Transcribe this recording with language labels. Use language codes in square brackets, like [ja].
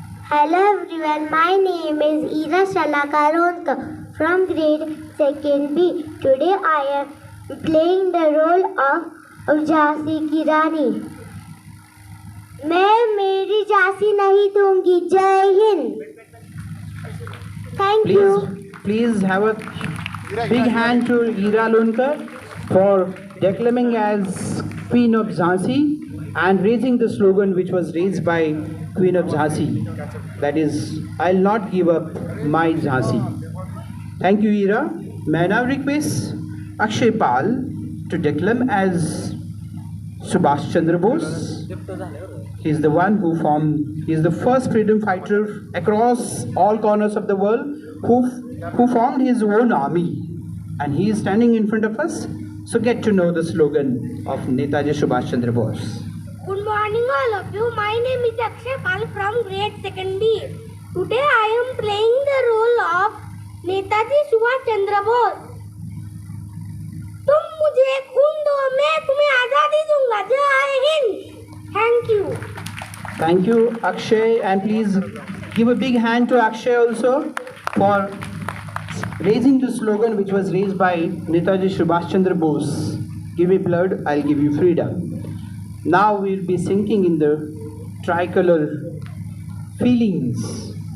[en] Hello everyone, my name is Ira Shalakaronka from grade 2nd B. Today I am playing the role of Jhansi [hi] की रानी. मैं मेरी झांसी नहीं दूंगी. जय Hind. [en] Thank you. Please have a big hand to Ira Lonkar for declaiming as Queen of Jhansi and raising the slogan which was raised by Queen of Jhansi. That is, I'll not give up my Jhansi. Thank you, Ira. May I now request Akshay Pal to declaim as Subhash Chandra Bose. He is the one who he is the first freedom fighter across all corners of the world who formed his own army. And he is standing in front of us. So get to know the slogan of Netaji Subhash Chandra Bose. Good morning, all of you. My name is Akshay Pal from grade 2nd B. Today I am playing the role of Netaji Subhash Chandra Bose. [hi] तुम मुझे खून दो, मैं तुम्हें आजादी दूंगा. जय Hind. [en] Thank you. Thank you, Akshay, and please give a big hand to Akshay also for raising the slogan which was raised by Netaji Subhash Chandra Bose. Give me blood, I'll give you freedom. Now we'll be sinking in the tricolor feelings.